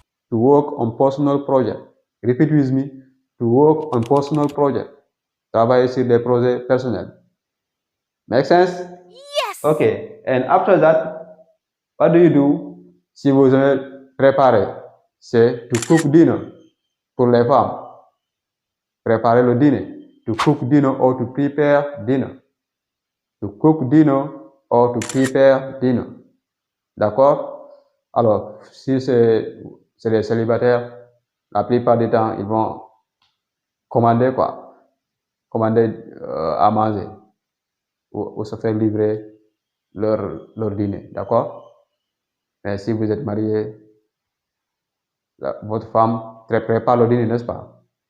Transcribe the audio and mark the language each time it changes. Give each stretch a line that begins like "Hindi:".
English: To work on personal project. Repeat with me. To work on personal project.
French: Travailler sur des projets personnels.
English: Make sense? Yes. Okay. And after that, what do you do?
French: Si vous avez préparé, c'est
English: to cook dinner
French: pour les femmes. Préparer le dîner.
English: To cook dinner or to prepare dinner. To cook dinner or to prepare dinner. D'accord?
French: Alors, si c'est les célibataires, la plupart du temps, ils vont commander quoi? Commander à manger ou se faire livrer leur dîner, d'accord? Mais si vous êtes marié, votre femme prépare le dîner, n'est-ce pas?